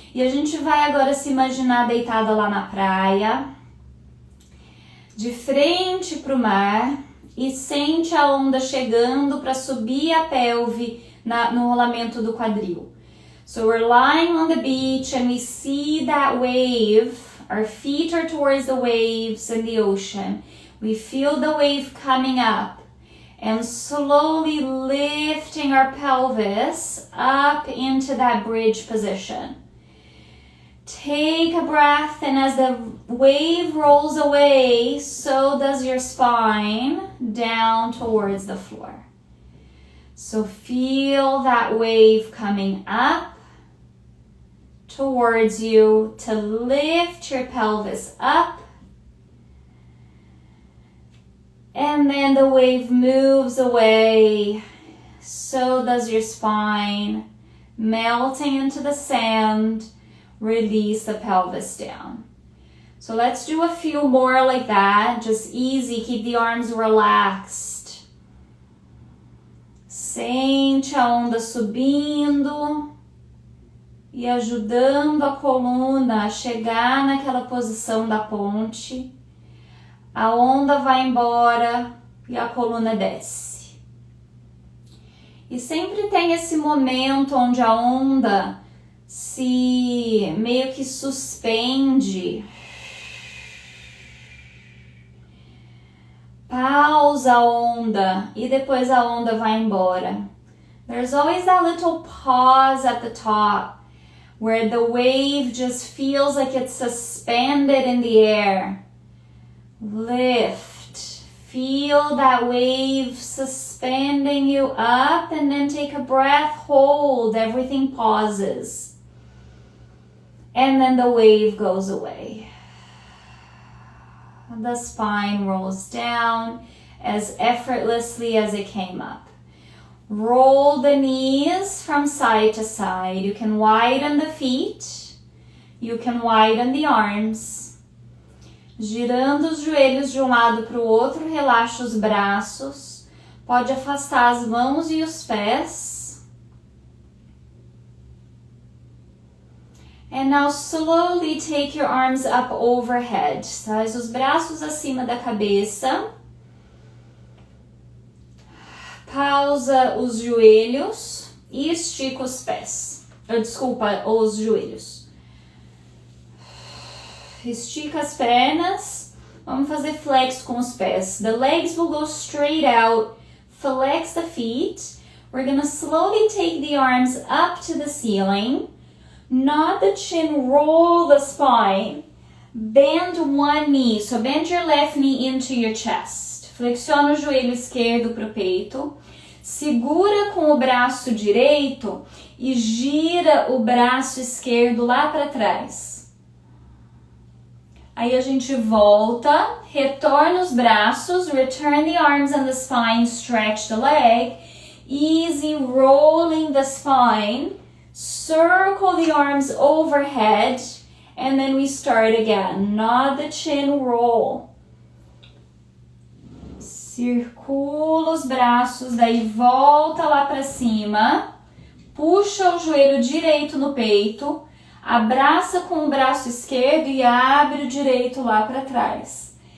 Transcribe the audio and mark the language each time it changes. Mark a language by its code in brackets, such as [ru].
[pt] E a gente vai agora se imaginar deitada lá na praia, de frente para o mar, e sente a onda chegando para subir a pelve no rolamento do quadril. [en] So we're lying on the beach and we see that wave. Our feet are towards the waves and the ocean. We feel the wave coming up and slowly lifting our pelvis up into that bridge position. Take a breath, and as the wave rolls away, so does your spine down towards the floor. So feel that wave coming up towards you to lift your pelvis up. And then the wave moves away, so does your spine, melting into the sand. Release the pelvis down. So let's do a few more like that, just easy, keep the arms relaxed. [pt] Sente a onda subindo e ajudando a coluna a chegar naquela posição da ponte. A onda vai embora e a coluna desce. E sempre tem esse momento onde a onda se meio que suspende. Pausa a onda e depois a onda vai embora. [en] There's always that little pause at the top where the wave just feels like it's suspended in the air. Lift. Feel that wave suspending you up, and then take a breath, hold, everything pauses. And then the wave goes away. The spine rolls down as effortlessly as it came up. Roll the knees from side to side. You can widen the feet. You can widen the arms. [pt] Girando os joelhos de um lado para o outro, relaxa os braços. Pode afastar as mãos e os pés. [en] And now slowly take your arms up overhead. [pt] Traz os braços acima da cabeça. Pausa os joelhos e estica os pés. Desculpa, os joelhos. Estica as pernas. Vamos fazer flex com os pés. [en] The legs will go straight out. Flex the feet. We're going to slowly take the arms up to the ceiling. Nod the chin, roll the spine. Bend one knee. So bend your left knee into your chest. [pt] Flexiona o joelho esquerdo para o peito. Segura com o braço direito e gira o braço esquerdo lá para trás. Aí a gente volta, retorna os braços, [en] return the arms and the spine, stretch the leg. Easy rolling the spine. Circle the arms overhead, and then we start again. Nod the chin, roll. [pt] Circula os braços, daí volta lá para cima. Puxa o joelho direito no peito. Abraça com o braço esquerdo e abre o direito lá para trás.